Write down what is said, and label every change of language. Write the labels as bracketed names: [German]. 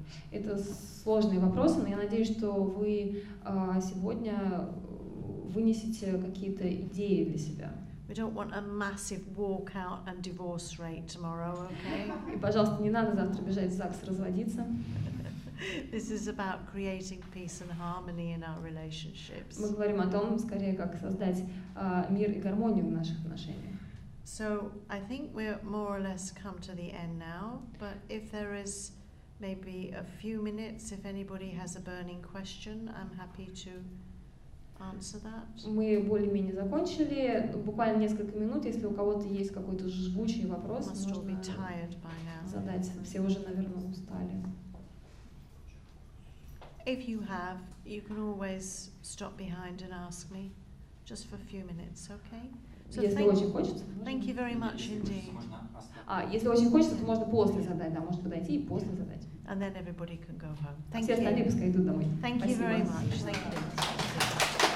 [Russian] Это сложные вопросы, но я надеюсь, что вы сегодня вынесете какие-то идеи для себя. [English] We don't want a massive walkout and divorce rate tomorrow, okay? [Russian] И, пожалуйста, не надо завтра бежать в ЗАГС разводиться. [English] This is about creating peace and harmony in our relationships. [Russian] Мы говорим о том, скорее, как создать мир и гармонию в наших отношениях. [English] So I think we're more or less come to the end now, but if there is maybe a few minutes, if anybody has a burning question, I'm happy to answer that. [Russian] Мы более-менее закончили, буквально несколько минут, если у кого-то есть какой-то жгучий вопрос, можно задать, все уже, наверное, устали. [English] If you have, you can always stop behind and ask me, just for a few minutes, okay? So [Russian] если очень хочется. [English] Thank you very much indeed. [Russian] Если очень хочется, то можно после задать, да, можно подойти и после задать. [English] And then everybody can go home. Thank [Russian] Все остальные пускай идут домой. [English] Thank you very much. Thank you.